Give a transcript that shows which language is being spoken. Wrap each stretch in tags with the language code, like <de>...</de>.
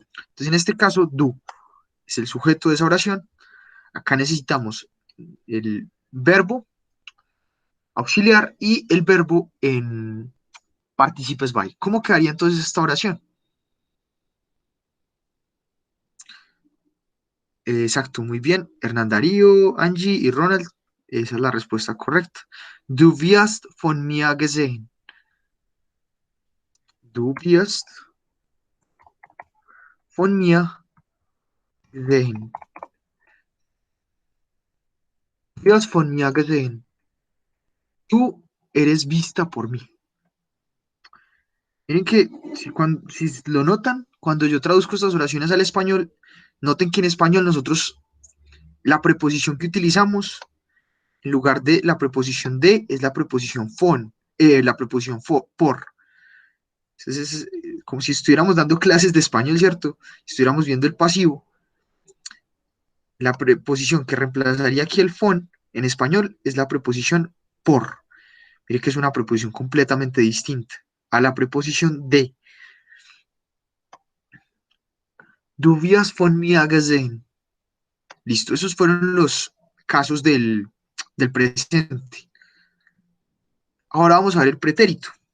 <es>Entonces, en este caso, du es el sujeto de esa oración. Acá necesitamos el verbo auxiliar y el verbo en participes by. ¿Cómo quedaría entonces esta oración? Exacto, muy bien. Hernán Darío, Angie y Ronald, esa es la respuesta correcta.</es> <de>Du wirst von mir gesehen. Du wirst von mir gesehen. Du wirst von mir gesehen.</de> <es>Tú eres vista por mí. Miren que si lo notan, cuando yo traduzco estas oraciones al español, noten que en español nosotros la preposición que utilizamos en lugar de la preposición de es la preposición la preposición por. Entonces es como si estuviéramos dando clases de español, ¿cierto? Estuviéramos viendo el pasivo. La preposición que reemplazaría aquí el fon en español es la preposición por. Mire que es una preposición completamente distinta a la preposición de.</es> <de>Du wirst von mir gesehen.</de> <es>Listo, esos fueron los casos del presente. Ahora vamos a ver el pretérito.</es>